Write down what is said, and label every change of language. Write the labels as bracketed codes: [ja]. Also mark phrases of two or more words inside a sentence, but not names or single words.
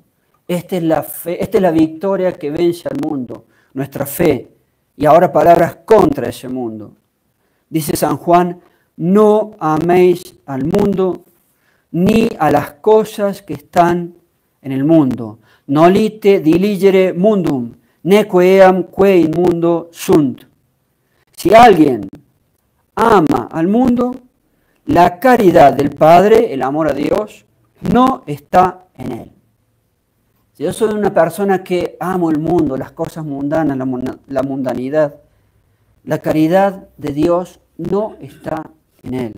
[es] Esta es la fe, esta es la victoria que vence al mundo, nuestra fe. Y ahora palabras contra ese mundo. Dice San Juan, no améis al mundo ni a las cosas que están en el mundo. [la] Nolite diligere mundum, neque eam que in mundo sunt. [es] Si alguien ama al mundo, la caridad del Padre, el amor a Dios, no está en él. Si yo soy una persona que amo el mundo, las cosas mundanas, la mundanidad, la caridad de Dios no está en él.